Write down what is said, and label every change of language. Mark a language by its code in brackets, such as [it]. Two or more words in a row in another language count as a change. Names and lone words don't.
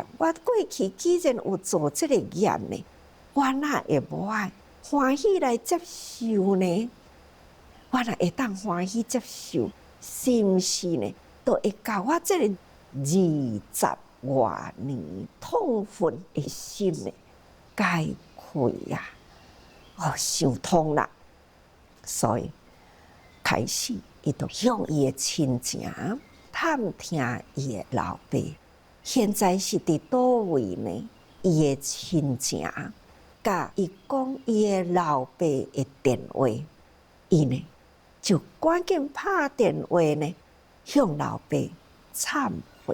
[nan] 我过去既然有做这个业呢，我哪会无爱欢喜来接受呢？我哪会当欢喜接受，是毋是呢？都会甲我这个20多年痛恨的心呢解开呀！想通啦。所以开始，伊就向伊的亲情探听伊的老爸，现在是伫倒位呢？伊的亲情甲伊讲伊的老爸的电话，伊呢就赶紧拍电话呢，向老爸忏悔。